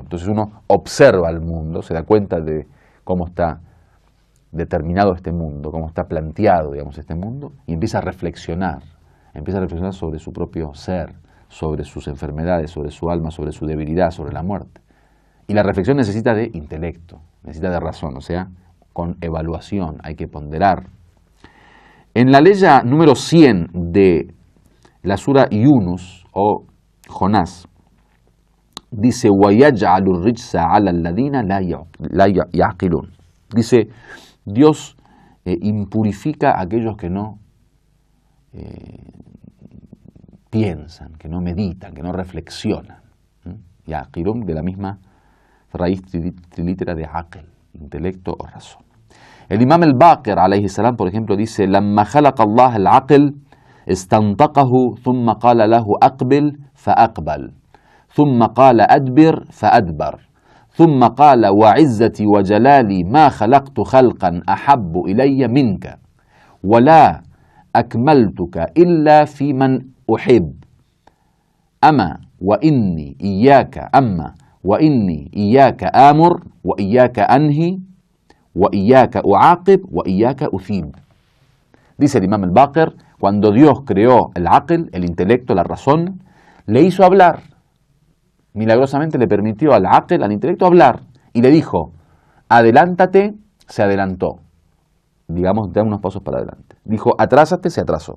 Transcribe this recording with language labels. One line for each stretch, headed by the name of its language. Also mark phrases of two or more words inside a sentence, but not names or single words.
Spanish: Entonces uno observa el mundo, se da cuenta de cómo está determinado este mundo, cómo está planteado, digamos, este mundo, y empieza a reflexionar sobre su propio ser, sobre sus enfermedades, sobre su alma, sobre su debilidad, sobre la muerte. Y la reflexión necesita de intelecto, necesita de razón, o sea, con evaluación, hay que ponderar. En la aleya número 100 de la sura Yunus o Jonás, dice:
Arabic: وَيَجْعَلُ الرِّجْسَ عَلَى الَّذِينَ لَا يَعْقِلُونَ.
Spanish: Dice, Dios impurifica a aquellos que no piensan, que no meditan, que no reflexionan. Yaqilun, de la misma raíz trilítera de aql, intelecto o razón. El imam al-Baqir,
Arabic: عليه السلام,
Spanish: por ejemplo, dice:
Arabic: لما خلق الله العقل استنطقه ثم قال له أقبل فأقبل ثم قال أدبر فأدبر ثم قال وعزتي وجلالي ما خلقت خلقا أحب إلي منك ولا أكملتك إلا في من أحب أما وإني إياك آمر وإياك أنهي وإياك أعاقب وإياك أثيب.
Spanish: Dice el Imam al-Baqir, cuando Dios creó el aql, el intelecto, la razón, le hizo hablar. Milagrosamente le permitió al aql, al intelecto, hablar. Y le dijo, adelántate, se adelantó. Digamos, da unos pasos para adelante. Dijo, atrásate, se atrasó.